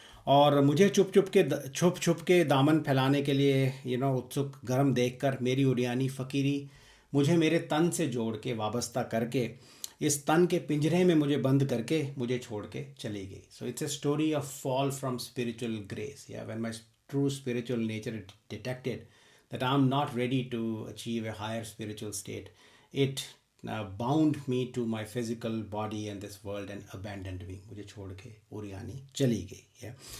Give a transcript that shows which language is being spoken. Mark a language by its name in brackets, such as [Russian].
[Hindi] और मुझे छुप छुप के दामन फैलाने के लिए उत्सुक गर्म देखकर मेरी उरियानी फ़कीरी मुझे मेरे तन से जोड़ के, वाबस्ता करके, इस तन के पिंजरे में मुझे बंद करके मुझे छोड़ के चली गई। [English] So it's a story of fall from spiritual grace, या when my true spiritual nature detected that I'm not ready to achieve a higher spiritual state. It bound me to my physical body and this world and abandoned me. [Hindi] मुझे छोड़ के उरियानी चली गई है।